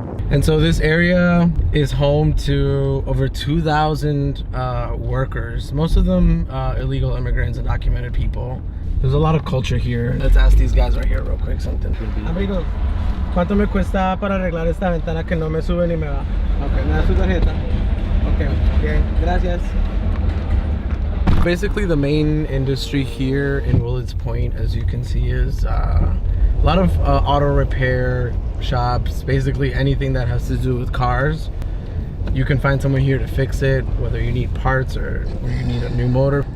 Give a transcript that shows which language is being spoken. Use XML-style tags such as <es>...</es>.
<en>And so this area is home to over 2,000 workers, most of them illegal immigrants and undocumented people. There's a lot of culture here. Let's ask these guys right here real quick something.</en> <es>Amigo, ¿cuánto me cuesta para arreglar esta ventana que no me sube ni me va? Okay, me da su tarjeta. Okay, bien, gracias.</es> <en>Basically, the main industry here in Willets Point, as you can see, is a lot of auto repair shops. Basically anything that has to do with cars, you can find someone here to fix it, whether you need parts or you need a new motor.</en>